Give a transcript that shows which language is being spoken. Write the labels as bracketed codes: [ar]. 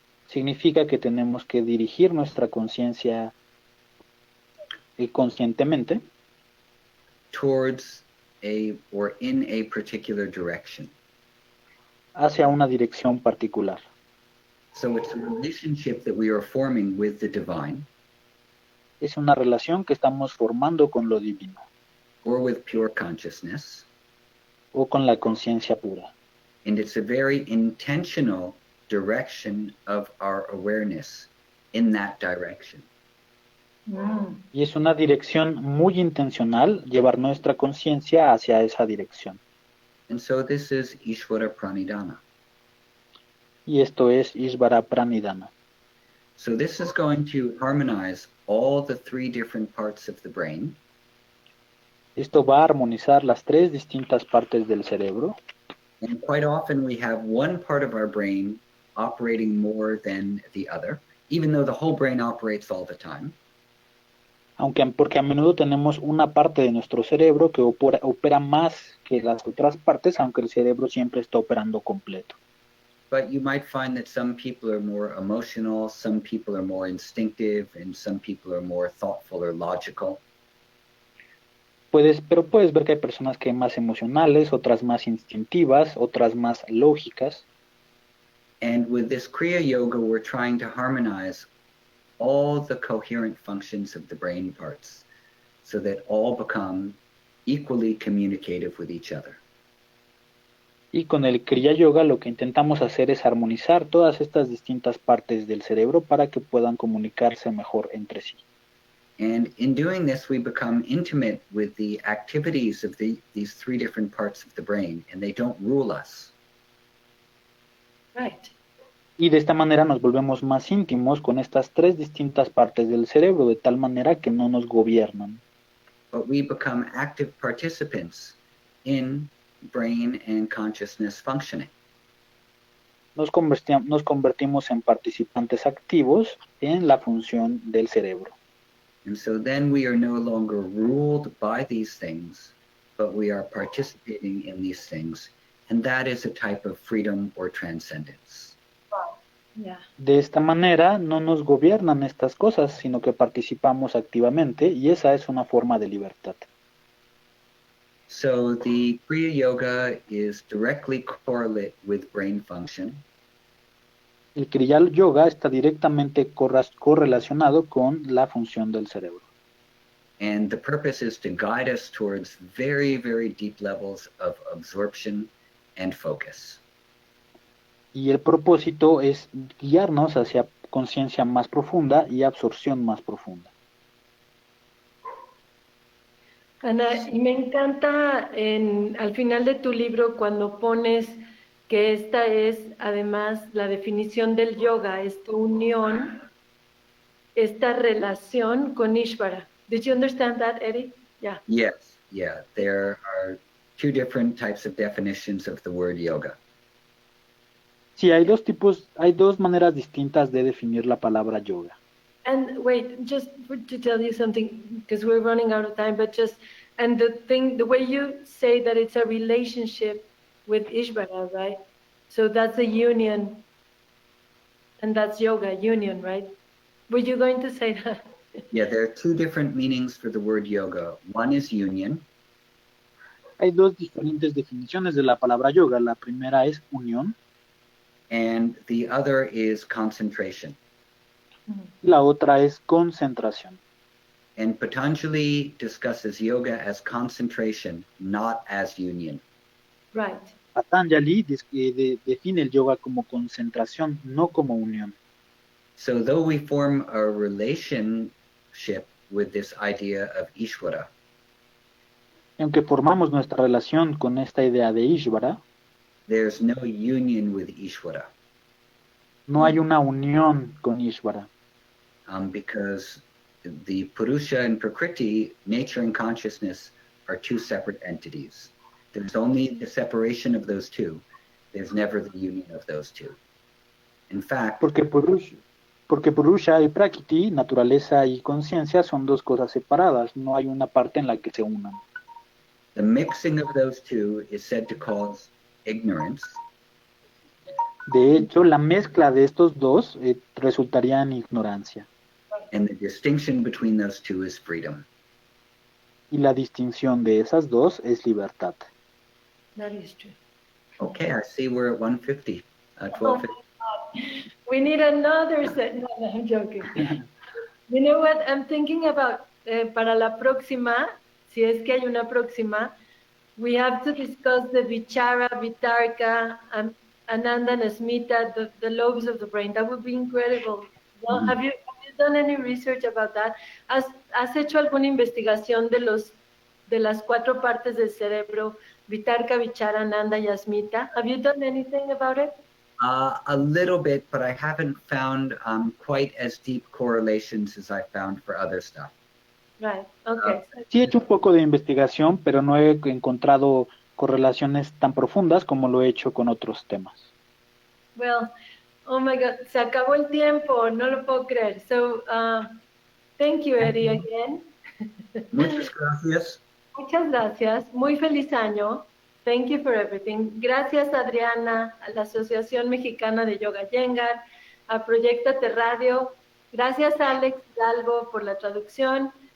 [es] significa que tenemos que dirigir nuestra conciencia conscientemente [en] towards or in a particular direction. [es] hacia una dirección particular. [en] So it's a relationship that we are forming with the divine [es] Es una relación que estamos formando con lo divino [en] or with pure consciousness. [es] o con la conciencia pura. [en] And it's a very intentional direction of our awareness in that direction. [es] Y es una dirección muy intencional llevar nuestra conciencia hacia esa dirección. [en] And so this is Ishvara Pranidhana. [es] Y esto es Ishvara Pranidhana. [en] So this is going to harmonize all the three different parts of the brain. [es] Esto va a armonizar las tres distintas partes del cerebro. [en] And quite often we have one part of our brain operating more than the other, even though the whole brain operates all the time. [es] Porque a menudo tenemos una parte de nuestro cerebro que opera más que las otras partes, aunque el cerebro siempre está operando completo. [en] But you might find that some people are more emotional, some people are more instinctive, and some people are more thoughtful or logical. [es] Pero puedes ver que hay personas que más emocionales, otras más instintivas, otras más lógicas. [en] And with this Kriya Yoga, we're trying to harmonize all the coherent functions of the brain parts so that all become equally communicative with each other. [es] Y con el Kriya Yoga lo que intentamos hacer es armonizar todas estas distintas partes del cerebro para que puedan comunicarse mejor entre sí. [en] And in doing this, we become intimate with the activities of these three different parts of the brain, and they don't rule us. Right. [es] Y de esta manera nos volvemos más íntimos con estas tres distintas partes del cerebro, de tal manera que no nos gobiernan. [en] But we become active participants in brain and consciousness functioning. [es] Nos convertimos en participantes activos en la función del cerebro. [en] And so then we are no longer ruled by these things, but we are participating in these things. And that is a type of freedom or transcendence. Yeah. [es] De esta manera no nos gobiernan estas cosas, sino que participamos activamente y esa es una forma de libertad. [en] So the Kriya Yoga is directly correlate with brain function. [es] El Kriya Yoga está directamente correlacionado con la función del cerebro. [en] And the purpose is to guide us towards very, very deep levels of absorption and focus. [es] Y el propósito es guiarnos hacia conciencia más profunda y absorción más profunda. Ana, y me encanta al final de tu libro cuando pones que esta es además la definición del yoga, esta unión, esta relación con Ishvara. [en] Did you understand that, Eddie? Yeah. Yes, yeah. There are two different types of definitions of the word yoga. [es] Sí, hay dos maneras distintas de definir la palabra yoga. [en] And wait, just to tell you something, because we're running out of time, but the way you say that it's a relationship with Ishvara, right? So that's a union, and that's yoga, union, right? Were you going to say that? Yeah, there are two different meanings for the word yoga. One is union, [es] Hay dos diferentes definiciones de la palabra yoga. La primera es unión, [en] and the other is concentration. [es] la otra es concentración. [en] And Patanjali discusses yoga as concentration, not as union. Right. [es] Patanjali define el yoga como concentración, no como unión. [en] So though we form a relationship with this idea of Ishvara, [es] Y aunque formamos nuestra relación con esta idea de Ishvara, [en] there's no union with Ishvara, [es] no hay una unión con Ishvara, [en] because the Purusha and Prakriti, nature and consciousness, are two separate entities. There's only the separation of those two. There's never the union of those two. In fact, [es] porque Purusha y Prakriti, naturaleza y conciencia, son dos cosas separadas, no hay una parte en la que se unan. [en] the mixing of those two is said to cause ignorance, [es] De hecho, la mezcla de estos dos resultaría en ignorancia, [en] and the distinction between those two is freedom. [es] y la distinción de esas dos es libertad. [en] That is true. Okay, I see we're at 150, 1250. We need another set. No, I'm joking. You know what? I'm thinking about [es] para la próxima, si es que hay una próxima, [en] we have to discuss the Vichara, Vitarka, Ananda, and Asmita, the lobes of the brain. That would be incredible. No? Mhm. Have you done any research about that? [es] ¿Has hecho alguna investigación de las cuatro partes del cerebro, Vitarka, Vichara, Ananda y Asmita? [en] Have you done anything about it? A little bit, but I haven't found quite as deep correlations as I found for other stuff. Right, okay. [es] Sí he hecho un poco de investigación, pero no he encontrado correlaciones tan profundas como lo he hecho con otros temas. [en] Well, oh my God, [es] se acabó el tiempo, no lo puedo creer. [en] So, thank you, Eddie, again. [es] Muchas gracias. Muchas gracias. Muy feliz año. [en] Thank you for everything. [es] Gracias, Adriana, a la Asociación Mexicana de Yoga Yengar, a Proyectate Radio. Gracias, Alex Dalbo, por la traducción.